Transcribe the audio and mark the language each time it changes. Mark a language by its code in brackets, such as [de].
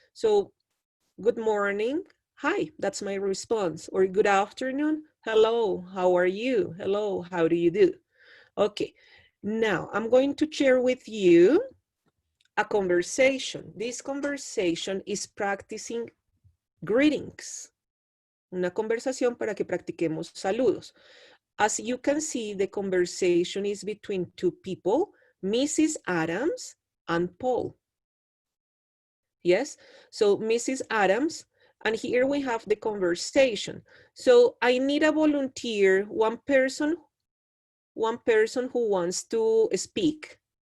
[en] So good morning, hi, that's my response. Or good afternoon, hello, how are you? Hello, how do you do? Okay, now I'm going to share with you a conversation. This conversation is practicing greetings. [es] Una conversación para que practiquemos saludos. [en] As you can see, the conversation is between two people, Mrs. Adams and Paul. Yes, so Mrs. Adams, and here we have the conversation. So I need a volunteer, one person who wants to speak.